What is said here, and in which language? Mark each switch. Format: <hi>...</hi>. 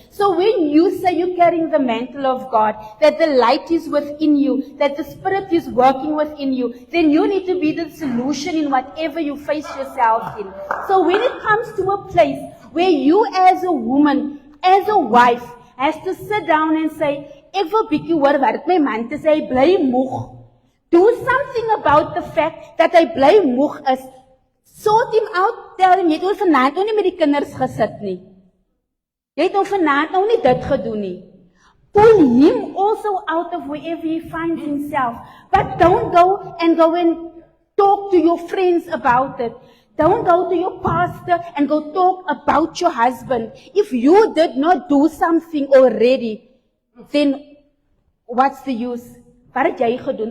<en>So when you say you're carrying the mantle of God, that the light is within you, that the Spirit is working within you, then you need to be the solution in whatever you face yourself in. So when it comes to a place where you as a woman, as a wife, has to sit down and say,</en> <af>ek wil bietjie hoor wat my man te sê, hy bly moeg.</af> <en>Do something about the fact that</en> <af>hy bly moeg is.</af> <en>Sort him out, tell him,</en> <af>jy het oor vanaand nou nie met die kinders gesit nie. Jy het nou vanaand nou nie dit gedoen nie.</af> <en>Pull him also out of wherever he finds himself. But don't go and talk to your friends about it. Don't go to your pastor and go talk about your husband. If you did not do something already, then what's the use?</en> <af>Wat het jy gedoen?</af>